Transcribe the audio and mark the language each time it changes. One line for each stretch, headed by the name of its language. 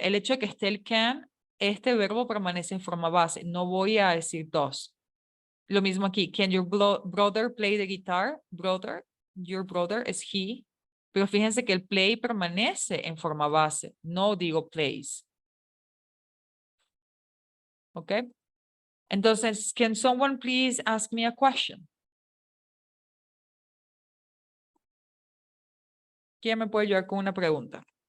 Spanish: El hecho de que esté el can, este verbo permanece en forma base. No voy a decir does. Lo mismo aquí.
English: Can your brother play the guitar? Brother, your brother is he.
Spanish: Pero fíjense que el play permanece en forma base. No digo plays. ¿Ok?
English: Entonces, can someone please ask me a question?
Spanish: ¿Quién me puede ayudar con una pregunta?